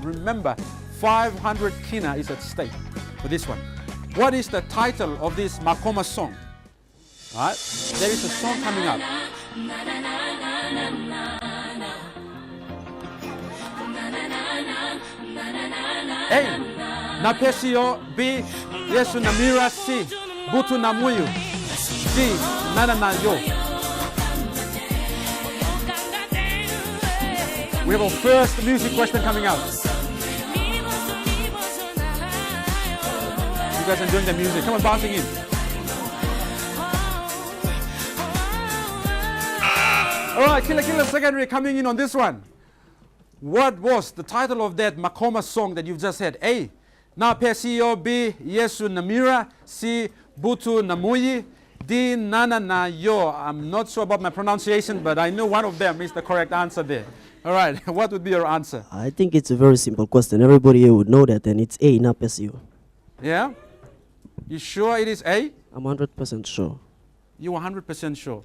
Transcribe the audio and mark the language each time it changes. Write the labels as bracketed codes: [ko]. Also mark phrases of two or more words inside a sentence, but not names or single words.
[en] Remember, 500 kina is at stake for this one. What is the title of this Makoma song? All right, there is a song coming up. A. Napesio. B. Yesu Namira. C. Butu Namuyu. D. Nanana Yo. We have our first music question coming out. You guys enjoying the music? Come on, bouncing in. All right, Killer Secondary coming in on this one. What was the title of that Makoma song that you've just heard? A. Na Pesio. B. Yesu Namira. C. Butu Namuyi. D. Nana Na Yo. I'm not sure about my pronunciation, but I know one of them is the correct answer there. All right, what would be your answer? I think it's a very simple question. Everybody here would know that, and it's A, Na Pesio. Yeah? You sure it is A? I'm 100% sure. You 100% sure?